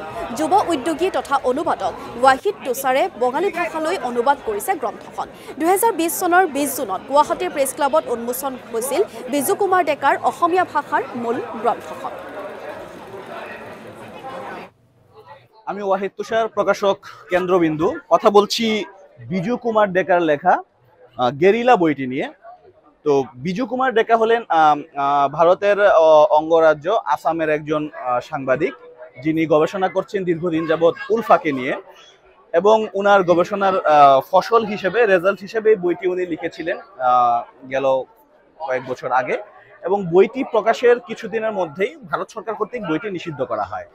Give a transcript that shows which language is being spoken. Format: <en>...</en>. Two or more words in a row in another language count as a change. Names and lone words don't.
<as>যুৱ উদ্যোগী তথা অনুবাদক ৱাহিদ তুষাৰে বঙালী ভাষালৈ অনুবাদ কৰিছে গ্ৰন্থখন। 2020 চনৰ 20 জুনত গুৱাহাটীৰ প্ৰেছ ক্লাবত উন্মোচন হৈছিল বিজু কুমাৰ ডেকাৰ অসমীয়া ভাষাৰ মূল গ্ৰন্থখন।</as> <bn>আমি ওয়াহিদ তুষার, প্রকাশক কেন্দ্রবিন্দু। কথা বলছি বিজু কুমার ডেকার লেখা গেরিলা বইটি নিয়ে। তো বিজু কুমার ডেকা হলেন ভারতের অঙ্গরাজ্য আসামের একজন সাংবাদিক, যিনি গবেষণা করছেন দীর্ঘদিন যাবৎ উলফাকে নিয়ে, এবং উনার গবেষণার ফসল হিসেবে, রেজাল্ট হিসেবে বইটি উনি লিখেছিলেন গেল কয়েক বছর আগে, এবং বইটি প্রকাশের কিছুদিনের মধ্যেই ভারত সরকার কর্তৃক বইটি নিষিদ্ধ করা হয়।</bn>